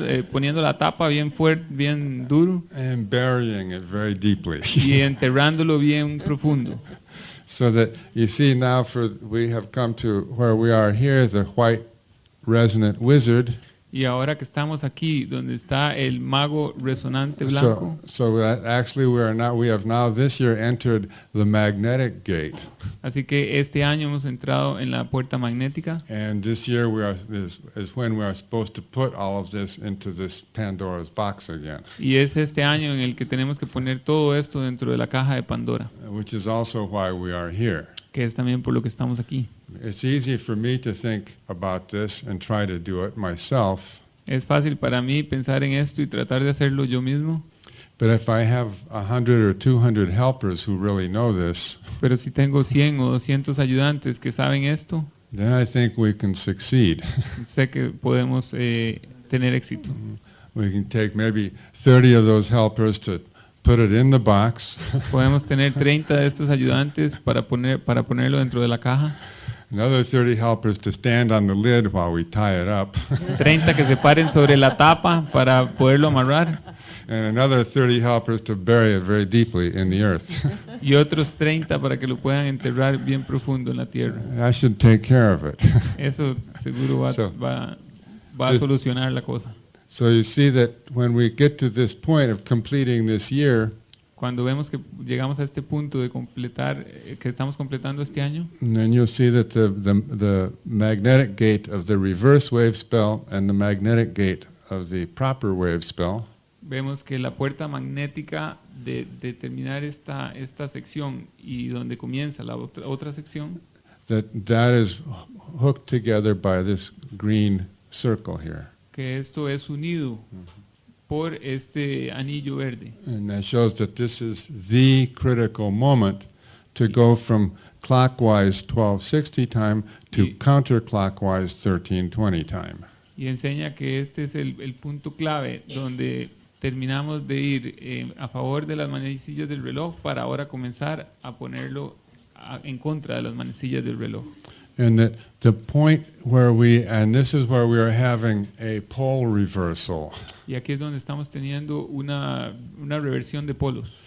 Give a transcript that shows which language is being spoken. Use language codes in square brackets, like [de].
[es] poniendo la tapa bien fuerte, bien duro [en] and burying it very deeply. [es] y enterrándolo bien profundo. [en] So that you see now, we have come to where we are here, the white resonant wizard, [es] Y ahora que estamos aquí, donde está el mago resonante blanco, [en] So that actually we have now this year entered the magnetic gate, [es] así que este año hemos entrado en la puerta magnética, [en] and this year is when we are supposed to put all of this into this Pandora's box again, [es] y es este año en el que tenemos que poner todo esto dentro de la caja de Pandora, [en] which is also why we are here. [es] que es también por lo que estamos aquí. [en] It's easy for me to think about this and try to do it myself, [es] Es fácil para mí pensar en esto y tratar de hacerlo yo mismo, [en] but if I have 100 or 200 helpers who really know this, [es] pero si tengo 100 o 200 ayudantes que saben esto, [en] then I think we can succeed. [es] sé que podemos tener éxito. [en] We can take maybe 30 of those helpers to put it in the box, [es] Podemos tener 30 de estos ayudantes para ponerlo dentro de la caja, [en] another 30 helpers to stand on the lid while we tie it up, [es] 30 que se paren sobre la tapa para poderlo amarrar, [en] and another 30 helpers to bury it very deeply in the earth. [es] y otros 30 para que lo puedan enterrar bien profundo en la tierra. [en] I should take care of it. [es] Eso seguro va [en] So, [es] a solucionar la cosa. [en] So you see that when we get to this point of completing this year, [es] Cuando vemos que llegamos a este punto de completar, que estamos completando este año, [en] then you'll see that the magnetic gate of the reverse wave spell and the magnetic gate of the proper wave spell [es] vemos que la puerta magnética de terminar esta sección y donde comienza la otra sección, [en] that is hooked together by this green circle here. [es] que esto es unido por este anillo verde. [en] And that shows that this is the critical moment to go from clockwise 1260 time to counterclockwise 1320 time. [es] Y enseña que este es el punto clave donde terminamos de ir a favor de las manecillas del reloj para ahora comenzar a ponerlo en contra de las manecillas del reloj. [en] And that the point where and this is where we are having a pole reversal. [es] Y aquí es donde estamos teniendo una reversión de polos.